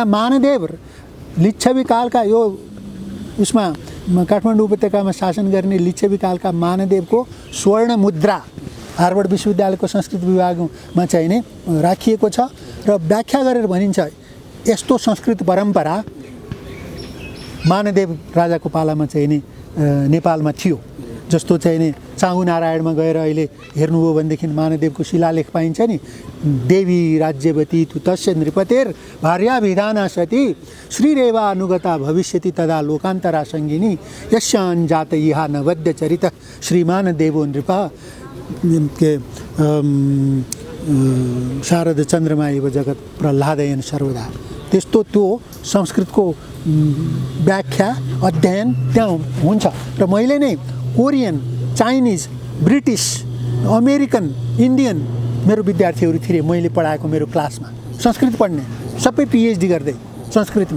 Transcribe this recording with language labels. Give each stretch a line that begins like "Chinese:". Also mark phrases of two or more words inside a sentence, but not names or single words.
Nepali: मानदेव लिच्छवी कालका यो उसमा काठमाडौँ उपत्यकामा शासन गर्ने लिच्छवी कालका मानदेवको स्वर्ण मुद्रा हार्वर्ड विश्वविद्यालयको संस्कृत विभागमा चाहिँ नै राखिएको छ र व्याख्या गरेर भनिन्छ यस्तो संस्कृत परम्परा मानदेव राजाको पालामा चाहिँ नि नेपालमा थियो। जस्तो चाहिँ नि चाँगु नारायणमा गएर अहिले हेर्नुभयो भनेदेखि मानदेवको शिलालेख पाइन्छ नि,
Sanskrit: देवी राज्यवती तु तस्य नृपतेर भार्याभिधाना सती श्रीरेवा अनुगता भविष्यति तदा लोकान्तरा सङ्गिनी यस्यान् जात इहा नवद्य चरित श्रीमान देवो नृप के शारद चन्द्रमा एव जगत प्रह्लादयन सर्वदा।
Nepali: त्यस्तो त्यो संस्कृतको व्याख्या अध्ययन त्यहाँ हुन्छ र मैले नै कोरियन, चाइनिज, ब्रिटिस, अमेरिकन, इन्डियन मेरो विद्यार्थीहरू थिए मैले पढाएको मेरो क्लासमा संस्कृत पढ्ने, सबै पिएचडी गर्दै संस्कृतमा।